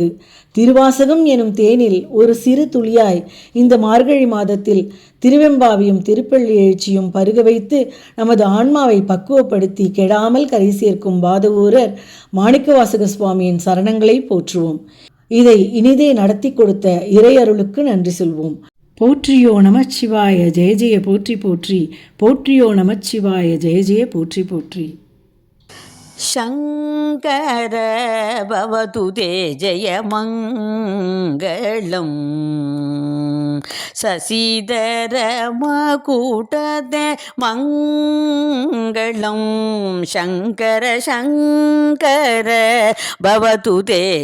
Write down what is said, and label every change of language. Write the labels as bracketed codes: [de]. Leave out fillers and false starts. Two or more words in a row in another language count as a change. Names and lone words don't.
[ta] திருவாசகம் எனும் தேனில் ஒரு சிறு துளியாய் இந்த மார்கழி மாதத்தில் திருவெம்பாவையும் திருப்பள்ளி எழுச்சியும் பருக வைத்து நமது ஆன்மாவை பக்குவப்படுத்தி கெடாமல் கரை சேர்க்கும் வாதவூரர் மாணிக்கவாசக சுவாமியின் சரணங்களை போற்றுவோம். இதை இனிதே நடத்தி கொடுத்த இறையருளுக்கு நன்றி சொல்வோம். போற்றியோ நமச்சிவாய ஜெய ஜெய போற்றி போற்றி. போற்றியோ நமச்சிவாய ஜெய ஜெய போற்றி போற்றி. [sa] शङ्कर भवतु ते जयमङ्गलं शशिधर मकुटते मङ्गलं शङ्कर शङ्कर भवतु ते